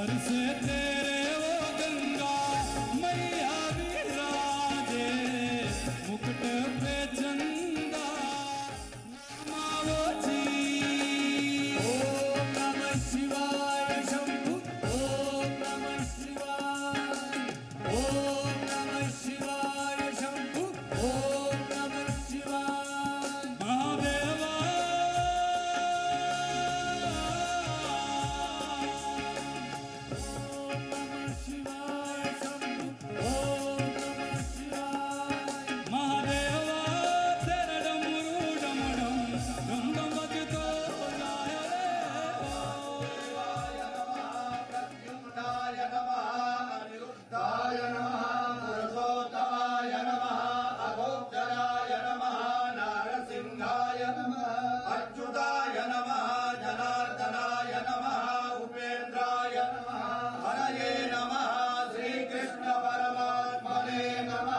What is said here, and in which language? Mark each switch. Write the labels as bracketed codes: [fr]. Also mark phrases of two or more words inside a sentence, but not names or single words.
[hi] से तेरे वो गंगा मैया विराजे, मुकुट पे चंदा मावो जी। [sa] ओम नमः शिवाय शंभु, ओम नमः शिवाय, ओम नमः शिवाय शंभु, ओम नमः शिवाय महादेवा। ओम नमः शिवाय शंभु, ओम नमः शिवाय महादेवा। [hi] तेरा डमरू डम डम डम डम बजतो जाए रे। [sa] शिवाय नमः, प्रद्युम्नाय नमः, अनिरुद्धाय नमः, पुरुषोत्तमाय नमः, अघोषराय नमः, नारसिंहाय नमः, अच्युताय नमः, जनार्दनाय नमः, उपेन्द्राय नमः, हरये नमः, श्रीकृष्ण परमात्मने नमः।